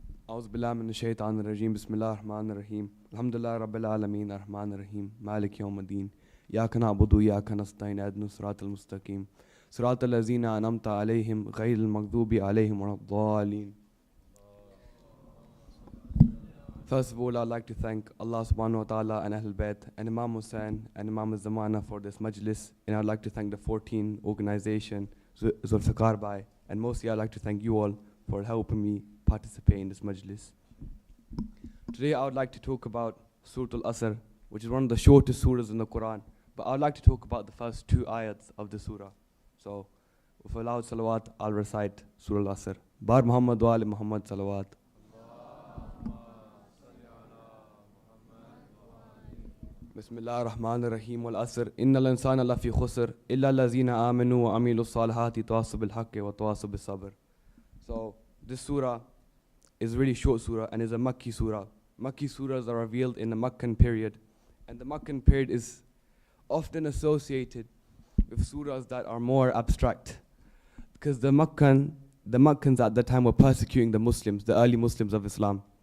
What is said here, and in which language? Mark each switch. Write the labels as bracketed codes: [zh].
[ar] أعوذ بالله من الشيطان الرجيم بسم الله الرحمن الرحيم الحمد لله رب العالمين الرحمن الرحيم مالك يوم الدين إياك نعبد وإياك نستعين اهدنا الصراط المستقيم صراط الذين أنعمت عليهم غير المغضوب عليهم ولا الضالين. [en] First of all, I'd like to thank Allah subhanahu wa ta'ala and Ahlul Bayt and Imam Hussain and Imam Zamana for this Majlis, and I'd like to thank the 14 organization, Zulifiqar Bhai, and mostly I'd like to thank you all for helping me participate in this Majlis. Today I would like to talk about Surah Al-Asr, which is one of the shortest surahs in the Quran, but I'd like to talk about the first 2 ayats of the surah. So, with a loud salawat, I'll recite Surah Al-Asr. Bar Muhammad wa ali Muhammad salawat. [ar] بسم الله الرحمن الرحيم والعصر إن الإنسان لفي خسر إلا الذين آمنوا وعملوا الصالحات تواصوا بالحق وتواصوا بالصبر. [en] So this surah is really short surah and is a Makki surah. Makki surahs are revealed in the Makkan period, and the Makkan period is often associated with surahs that are more abstract, because the Makkans at that time were persecuting the Muslims, the early Muslims of Islam.